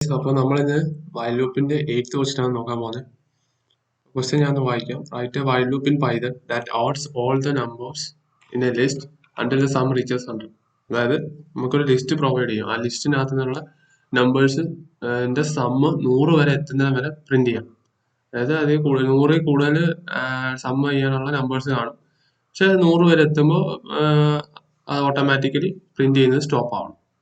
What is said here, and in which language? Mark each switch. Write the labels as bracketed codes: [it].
[ml] അപ്പോൾ നമ്മളിന്ന് വൈൽ ലൂപ്പിന്റെ 8th ക്വസ്റ്റ്യൻ ആണ് നോക്കാൻ പോകുന്നത്. ക്വസ്റ്റ്യൻ ഞാൻ വായിക്കാം. [en] Write a while loop in Python that adds all the numbers in a list until the sum reaches 100. [ml] അതായത് നമുക്കൊരു ലിസ്റ്റ് പ്രൊവൈഡ് ചെയ്യും. ആ ലിസ്റ്റിനകത്ത് നിന്നുള്ള നമ്പേഴ്സ് സമ്മ് 100 വരെ എത്തുന്നത് വരെ പ്രിന്റ് ചെയ്യാം. അതായത് അതിൽ 100ൽ കൂടുതൽ സമ്മ് ചെയ്യാനുള്ള നമ്പേഴ്സ് കാണും. പക്ഷെ 100 വരെ എത്തുമ്പോൾ അത് ഓട്ടോമാറ്റിക്കലി പ്രിന്റ് ചെയ്യുന്നത് സ്റ്റോപ്പ് ആവണം.